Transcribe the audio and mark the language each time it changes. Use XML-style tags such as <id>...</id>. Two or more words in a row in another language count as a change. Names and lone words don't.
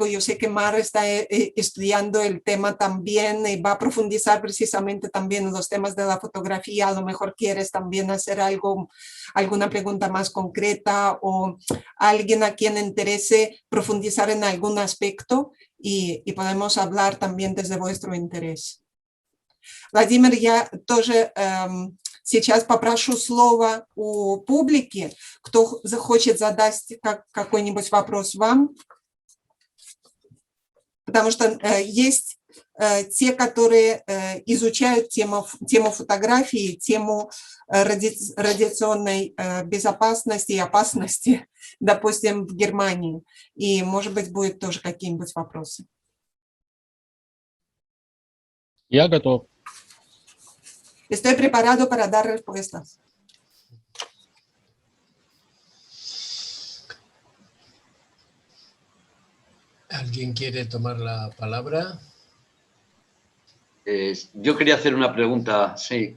<es>Yo sé que Mar está estudiando el tema también y va a profundizar precisamente también en los temas de la fotografía. A lo mejor quieres también hacer alguna pregunta más concreta, o alguien a quien interese profundizar en algún aspecto, y podemos hablar también desde vuestro interés.</es> <ru>Владимир, я тоже сейчас попрошу слово у публики, кто захочет задать какой-нибудь вопрос вам, потому что есть те, которые изучают тему фотографии, тему радиационной безопасности и опасности, допустим, в Германии, и, может быть, будут тоже какие-нибудь вопросы. Я готов.</ru> <es>Estoy preparado para dar respuestas. ¿Alguien quiere tomar la palabra? Yo quería hacer una pregunta, sí.</es>